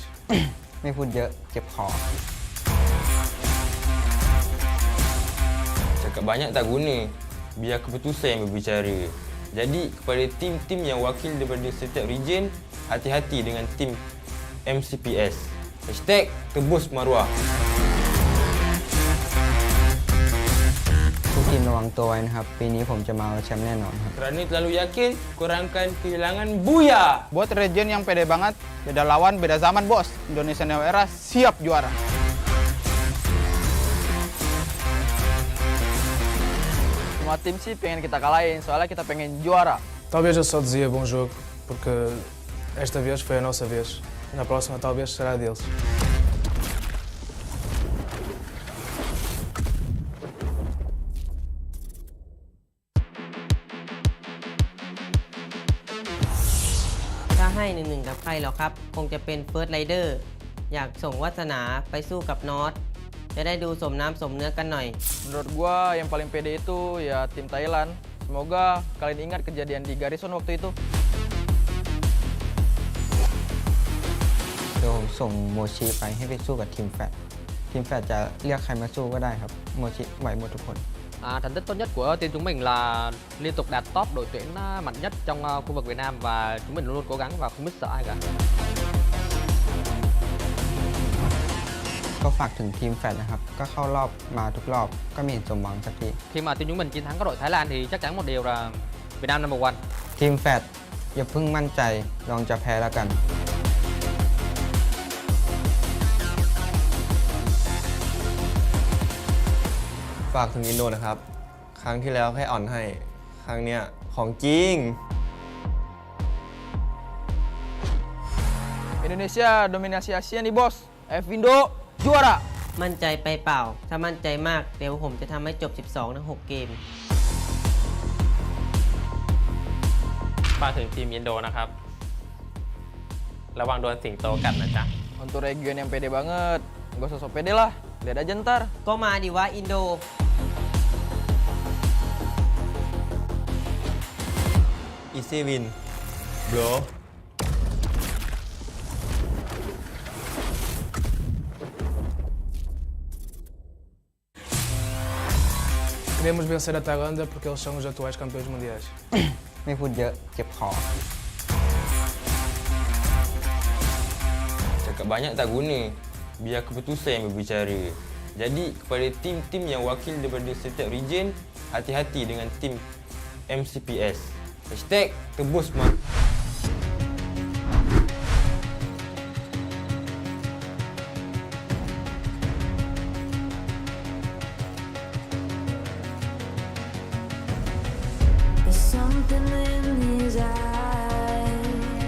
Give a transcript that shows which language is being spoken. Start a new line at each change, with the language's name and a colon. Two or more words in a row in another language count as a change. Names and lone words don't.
Thai: ไม่พูดเยอะเจ็บคอ
Malay: Cakap banyak tak guna, biar keputusan yang berbicara. Jadi kepada tim-tim yang wakil daripada setiap region, hati-hati dengan tim MCPS. #tebus maruah.
Thai: ทุกทีมระวังตัวไว้นะครับปีนี้ผมจะมาเอาแชมป์แน่นอนครับ
Malay: Kerana terlalu yakin, korang akan kehilangan buya.
Indonesian: Buat region yang pede banget, beda lawan, beda zaman bos. Indonesia Neo Era siap juara. Semua tim sih pengen kita kalahin, soalnya kita pengen juara.
Portuguese: Talvez eu só dizia bom jogo, porque esta vez foi a nossa vez. Na próxima talvez será a deles.
Thai: ให้1-1กับใครหรอครับคงจะเป็นเฟิร์สไรเดอร์อยากส่งวาสนาไปสู้กับนอตจะได้ดูสมน้ำสมเนื้อกันหน่อย
Indonesian: Menurut gua yang paling pede itu ya tim Thailand. Semoga kalian ingat kejadian di Garrison waktu itu.
Thai: เดี๋ยวผมส่งโมชิไปให้ไปสู้กับทีมแฟดจะเรียกใครมาสู้ก็ได้ครับโมชิไหวหมดทุกคน
Vietnamese: Thành tích tốt nhất của team chúng mình là liên tục đạt top đội tuyển mạnh nhất trong khu vực Việt Nam và chúng mình luôn luôn cố gắng và không biết sợ ai cả.
Thai: ก็ฝากถึงทีมแฟดนะครับก็เข้ารอบมาทุกรอบก็ไม่เห็นสมหวังสักที
Vietnamese: Khi mà team chúng mình chiến thắng các đội Thái Lan thì chắc chắn một điều là Việt Nam number 1.
Thai: ทีมแฟดอย่าเพิ่งมั่นใจลองจะแพ้แล้วกัน ฝากถึงอินโดนะครับ ครั้งที่แล้วแค่อ่อนให้ ครั้งเนี้ยของจริง
Indonesian: Indonesia dominasi Asia nih bos. Indo juara.
Thai: มั่นใจไปเปล่าถ้ามั่นใจมากเดี๋ยวผมจะทำให้จบ 12 ทั้ง 6 เกม ฝากถึงทีมอินโดนะครับ ระวังโดนสิงโตกัดนะจ๊ะ
Indonesian: Untuk region yang pede banget, gak usah sok pede lah. Lihat aja ntar.
Thai: ก็มาดิวะอินโด
English: Easy win bro
Portuguese: Queremos vencer a Tailândia porque eles são os atuais campeões mundiais.
Thai: ไม่พูดเยอะเจ็บคอ
Malay: Cakap banyak tak guna, biar keputusan yang berbicara. Jadi kepada tim-tim yang wakil daripada setiap region, hati-hati dengan tim MCPS. #tebus maruah.
English: There's something in his eyes.